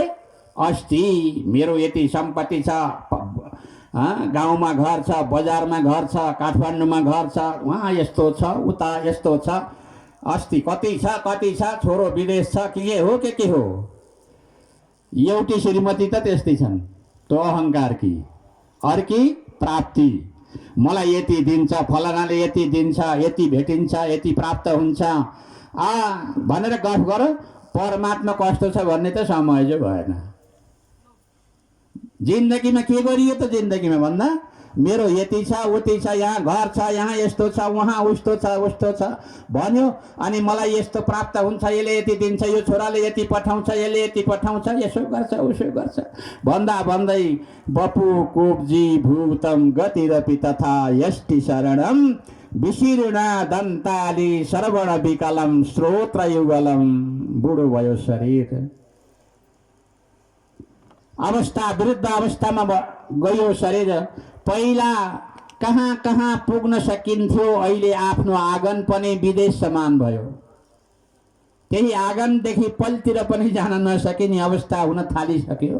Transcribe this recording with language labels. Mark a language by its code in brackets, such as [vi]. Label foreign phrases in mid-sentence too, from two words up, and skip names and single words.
[ne] अस्ति मेरो यति सम्पत्ति छ, गाउँमा घर छ, बजारमा घर छ, काठमाडौँमा घर छ, वहाँ यस्तो छ, उता यस्तो छ, अस्ति कति छ, छोरो विदेश छ, के हो। एउटी श्रीमती त त्यस्तै छन्, तो अहंकार की। अर्की प्राप्ति, मलाई यति दिन्छ, फलानाले यति दिन्छ, यति भेटिन्छ, यति प्राप्त हुन्छ भनेर गफ गर। परमात्मा कस्तो छ भन्ने त समय जो भएन। जिन्दगीमा के गरियो त? जिन्दगीमा भन्दा मेरो यति छ, उति छ, यहाँ घर छ, यहाँ यस्तो छ, वहाँ उस्तो छ भन्यो। अनि मलाई यस्तो प्राप्त हुन्छ, यसले यति दिन्छ, यो छोराले यति पठाउँछ, यसले यति पठाउँछ, यसो गर्छ, उसो गर्छ भन्दा भन्दै [sa] बपु कुब्जी भूतम गतिरपि तथा यष्टि शरणम विशीर्णा दन्ताली श्रवण विकलम श्रोत्र युगलम। [ne] बुढो भयो शरीर, अवस्था वृद्ध अवस्थामा गयो शरीर। पहिला कहाँ कहाँ पुग्न सकिन्थ्यो, अहिले आफ्नो आँगन पनि विदेश समान भयो। त्यही आँगनदेखि पलतिर पनि जान नसकिने अवस्था हुन थालिसक्यो।